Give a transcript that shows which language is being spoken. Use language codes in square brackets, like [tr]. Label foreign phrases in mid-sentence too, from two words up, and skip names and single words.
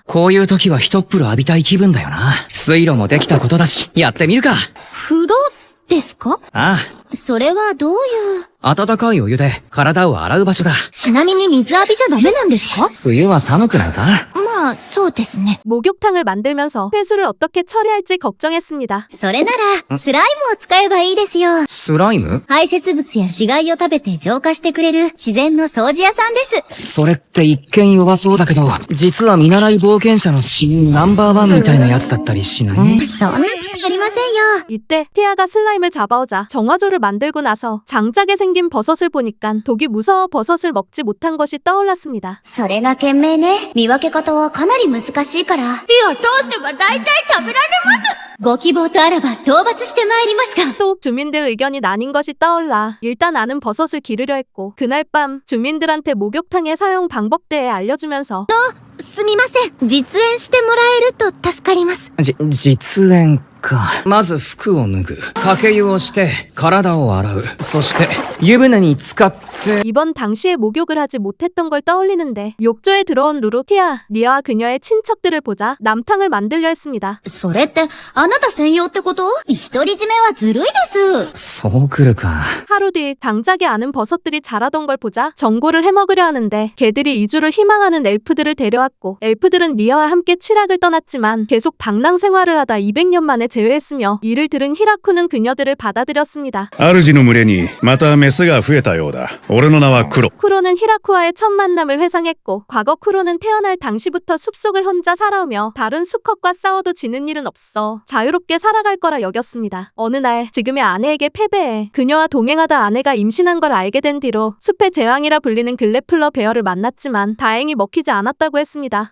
[ja] こういう時は一っ風呂浴びたい気分だよな。水路もできたことだし、やってみるか。風呂ですか？あそれはどういう。あ、温かいお湯で体を洗う場所だ。ちなみに水浴びじゃダメなんですか？冬は寒くないか？まあ、そうですね。 [ko] 목욕탕을 만들면서 회수를 어떻게 처리할지 걱정했습니다. [ja] それなら、スライムを使えばいいですよ。スライム？排泄物や死骸を食べて浄化してくれる自然の掃除屋さんです。それって一見弱そうだけど、実は見習い冒険者の親友ナンバーワンみたいなやつだったりしない？そんなことありませんよ。 [ko] 이때 티아가 슬라임을 잡아오자 정화조를 만들고 나서 장작에 생긴 버섯을 보니까 독이 무서워 버섯을 먹지 못한 것이 떠올랐습니다. [ja] それが賢明ね。見分け方ははかなり難しいから。火を通せば大体食べられます。ご希望とあらば討伐してまいりますが。 [ko] 또 주민들 의견이 나뉜 것이 떠올라 일단 아는 버섯을 기르려 했고 그날 밤 주민들한테 목욕탕의 사용 방법 대해 알려주면서 [ja] すみません。実演してもらえると助かります。実演か。まず服を脱ぐ。かけ湯をして、体を洗う。そして、湯船に浸かって。 [ko] 이번 당시에 목욕을 하지 못했던 걸 떠올리는데 욕조에 들어온 루루, 티아, 리아와 그녀의 친척들을 보자 남탕을 만들려 했습니다. [ja] それって、あなた専用ってこと？独り占めはずるいです。そう来るか。 [ko] 하루 뒤 장작에 아는 버섯들이 자라던 걸 보자 전골을 해먹으려 하는데 개들이 이주를 희망하는 엘프들을 데려왔고 엘프들은 리아와 함께 취락을 떠났지만 계속 방랑 생활을 하다 200년 만에 재회했으며 이를 들은 히라쿠는 그녀들을 받아들였습니다. [ja] 主の群れにまたメスが増えたようだ。俺の名はクロ。 [ko] 쿠로는 히라쿠와의 첫 만남을 회상했고 과거 쿠로는 태어날 당시부터 숲속을 혼자 살아오며 다른 수컷과 싸워도 지는 일은 없어 자유롭게 살아갈 거라 여겼습니다. 어느 날 지금의 아내에게 패배해 그녀와 동행하다 아내가 임신한 걸 알게 된 뒤로 숲의 제왕이라 불리는 글래플러 베어를 만났지만 다행히 먹히지 않았다고 했습니다.